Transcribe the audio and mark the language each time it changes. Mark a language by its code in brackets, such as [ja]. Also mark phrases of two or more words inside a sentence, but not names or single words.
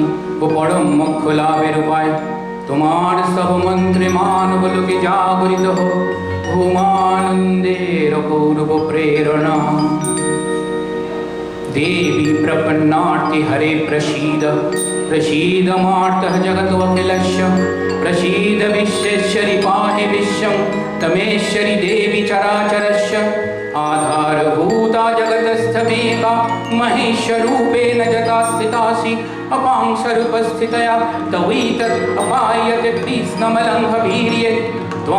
[bn] ও পরম মোক্ষ লাভের উপায় তোমার সব মন্ত্রে মানব লোকে জাগরিত হোক ভূমানন্দের অপূর্ব প্রেরণা। [sa] देवी प्रपन्नार्ति हरे प्रसीद प्रसीद मार्तः जगतोऽखिलस्य प्रसीद विश्वेश्वरि पाहि विश्वं तमेश्वरि देवी चराचरस्य आधारभूता जगतस्थमेका महेश्वरूपेण जता स्थितासि अपांसरूपस्थितया तवैतत् अपायते कृष्णमलङ्घवीर्ये त्वं